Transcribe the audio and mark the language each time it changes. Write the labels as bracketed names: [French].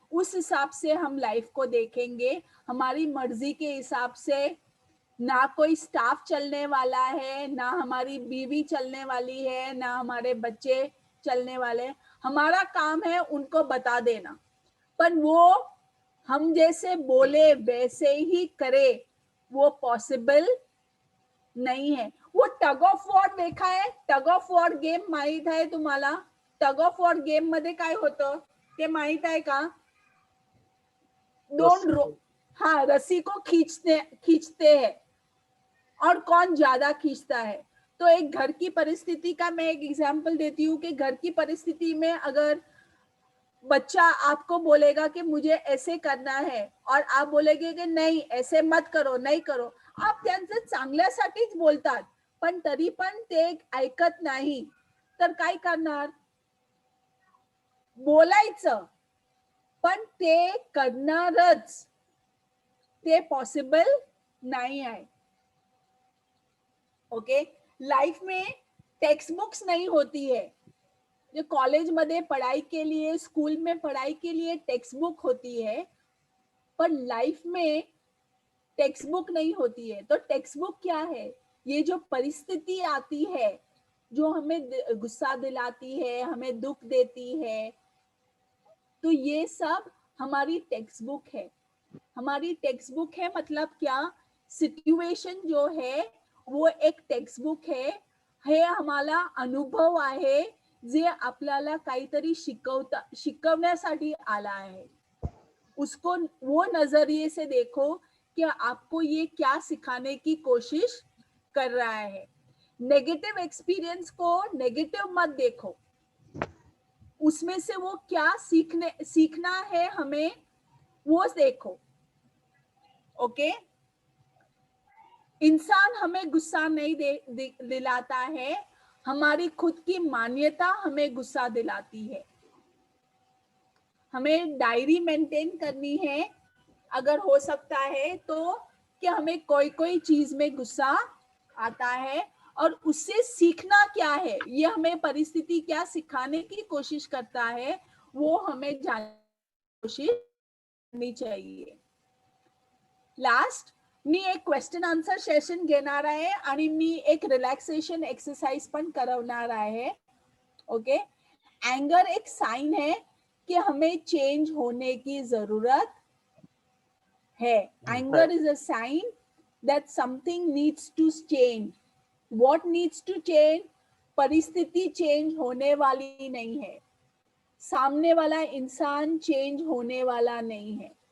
[Hindi] उस हिसाब से हम लाइफ को देखेंगे। हमारी मर्जी के हिसाब से ना कोई स्टाफ चलने वाला है, ना हमारी बीवी चलने वाली है, ना हमारे बच्चे चलने वाले। हमारा काम है उनको बता देना, पर वो हम जैसे बोले वैसे ही करे, वो पॉसिबल नहीं है। वो टग ऑफ वॉर देखा है? [Marathi] टग ऑफ वॉर गेम माहित आहे तुम्हाला? टग ऑफ वॉर गेम मध्ये काय होतं ते माहित आहे का? [Hindi] हाँ, रस्सी को खींचते हैं और कौन ज्यादा खींचता है। तो एक घर की परिस्थिति का मैं एक एग्जांपल देती हूँ कि घर की परिस्थिति में अगर बच्चा आपको बोलेगा कि मुझे ऐसे करना है और आप बोलेगे कि नहीं ऐसे मत करो, नहीं करो, [Marathi] आप त्यांचे चांगल्यासाठीच बोलतात, पण तरी पण ते ऐकत नाही, तर काय करणार? [Hindi] बोलायचं, पण ते करणारच, ते पॉसिबल नहीं है, ओके। लाइफ में टेक्स्ट बुक्स नहीं होती है। जो कॉलेज में पढ़ाई के लिए, स्कूल में पढ़ाई के लिए टेक्स्ट बुक होती है, पर लाइफ में टेक्स्ट बुक नहीं होती है। तो टेक्स्ट बुक क्या है? ये जो परिस्थिति आती है, जो हमें गुस्सा दिलाती है, हमें दुख देती है, तो ये सब हमारी टेक्स्ट बुक है। हमारी टेक्स्ट बुक है मतलब क्या? सिच्युएशन जो है वो एक टेक्स्ट बुक है, [Marathi] हे हमारा अनुभव आहे जे आपल्याला काहीतरी शिकवण्यासाठी आला है। [Hindi] उसको वो नजरिए से देखो कि आपको ये क्या सिखाने की कोशिश कर रहा है। नेगेटिव एक्सपीरियंस को नेगेटिव मत देखो, उसमें से वो क्या सीखना है हमें, वो देखो, ओके। इंसान हमें गुस्सा नहीं दिलाता है, हमारी खुद की मान्यता हमें गुस्सा दिलाती है। हमें डायरी मेंटेन करनी है अगर हो सकता है तो, कि हमें कोई चीज में गुस्सा आता है और उससे सीखना क्या है, ये हमें परिस्थिति क्या सिखाने की कोशिश करता है, वो हमें जानने की कोशिश करनी चाहिए। [Marathi] लास्ट मी एक क्वेश्चन आन्सर सेशन घेणार आहे आणि मी एक रिलॅक्सेशन एक्सरसाइज पण करवणार आहे. [English] Okay. [Hindi] एंगर एक साइन है कि हमें चेंज होने की जरूरत है. [English] Anger is a sign that something needs to change. What needs to change? [Hindi] परिस्थिति चेंज होने वाली नहीं है, सामने वाला इंसान चेंज होने वाला नहीं है.